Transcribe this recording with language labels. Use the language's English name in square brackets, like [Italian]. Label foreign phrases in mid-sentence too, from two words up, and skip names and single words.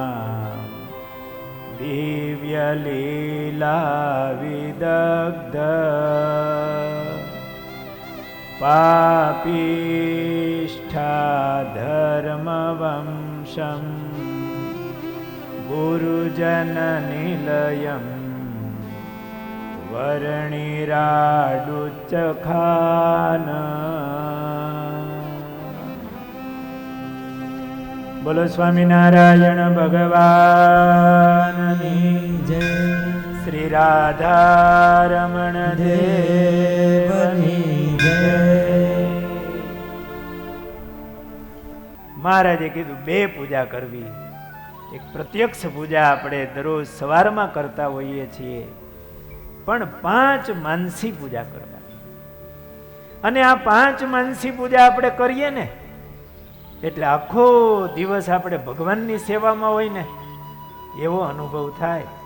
[Sanskrit] दिव्यलीला विदग्ध पापिष्ठा धर्मवंशं गुरुजननिलयं वर्णिराडुच्चखान। [Gujarati] બોલો સ્વામીનારાયણ ભગવાનની જય। શ્રી રાધારમણ દેવની જય। મહારાજે કીધું બે પૂજા કરવી. એક પ્રત્યક્ષ પૂજા આપણે દરરોજ સવારમાં કરતા હોઈએ છીએ, પણ 5 માનસી પૂજા કરવા. અને આ 5 માનસી પૂજા આપણે કરીએ ને એટલે આખો દિવસ આપણે ભગવાનની સેવામાં હોય ને એવો અનુભવ થાય.